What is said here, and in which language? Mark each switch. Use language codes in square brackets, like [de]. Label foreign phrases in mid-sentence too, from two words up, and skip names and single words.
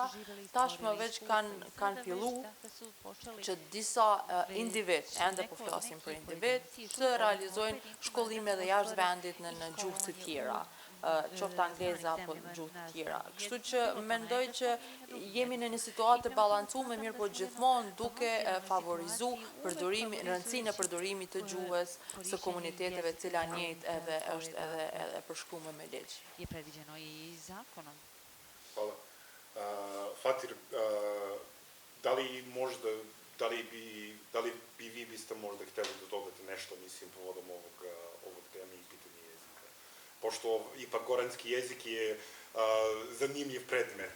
[sq] Tashmë veç kanë fillu që disa individ, ende po flasin për individ, të realizojnë shkollime edhe jashtë vendit në gjuhë të tjera, qoftë angleze apo gjuhë të tjera. Kështu që mendoj që jemi në një situatë të balancuar, mirë po gjithmonë duke favorizu rëndësinë e përdorimit të gjuhës së komuniteteve të cila njëjtë edhe është edhe përshkruar me ligj. [sr] Hvala. Fatir, da li bi vi biste možda htjeli da dodate nešto, mislim, povodom ovog teme i pitanja jezika? Pošto ipak goranski jezik je zanimljiv predmet.